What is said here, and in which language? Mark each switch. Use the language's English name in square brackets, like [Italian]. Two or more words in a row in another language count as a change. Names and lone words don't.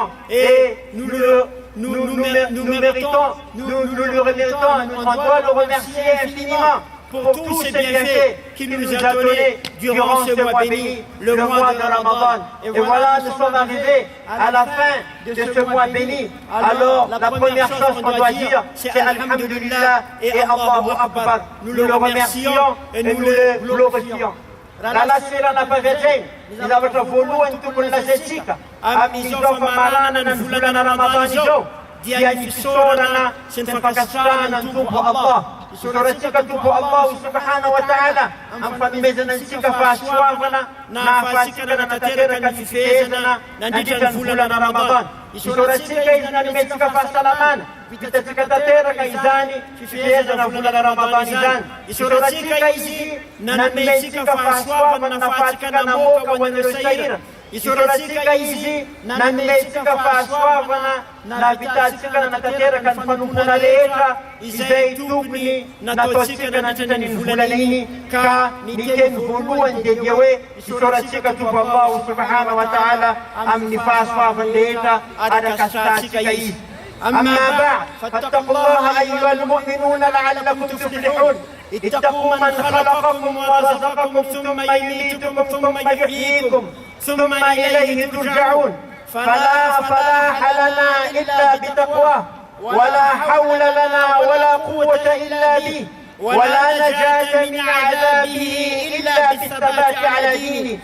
[French] Et nous le méritons, on doit le remercier infiniment pour tous ces bienfaits qu'il nous a donnés durant ce mois béni, le mois de Ramadan. Et voilà, nous sommes arrivés à la fin de ce mois béni. Alors, la première chose qu'on doit dire, c'est Alhamdulillah et [Arabic] الله أكبر. [French] Nous le remercions et nous le glorifions. [Malagasy] Rala sira na pavejeng, nilawatra voalohany tokony lazatsika amin'izao famarana ny volana Ramadan izao dia ny fisaorana sy ny fankasitrahana ny Tompo Allah. Isoratsika Tompo Allah [Arabic] سبحانه وتعالى [Malagasy] amin'ny fanomezana antsika fahasoavana na ahafahantsika nanatanteraka ny fifehezana nandritra ny volana Ramadan. Isoratsika izy nanometsika fahasalamana vitatsika tanteraka izany fifehezana volana Ramadan izany. Isoratsika izy nanometsika fahasoavana nahafahantsika namoaka ho an'ireo sahira. Isoratsika izy nanometsika fahasoavana navitatsika nanatanteraka ny fanompona rehetra izay tokony nataotsika nandritra ny volana iny ka ny teny voalohany dia dia hoe isoratsika Tompo Allah [Arabic] سبحانه وتعالى [Malagasy] amin'ny fahasoavany rehetra arakasitrahantsika izy. [Arabic] أما بعد فاتقوا الله أيها المؤمنون لعلكم تفلحون. اتقوا من خلقكم ورزقكم ثم يميتكم ثم يحييكم ثم إليه ترجعون. فلا فلاح لنا إلا بتقواه، ولا حول لنا ولا قوة إلا به، ولا نجاة من عذابه إلا بالثبات على دينه.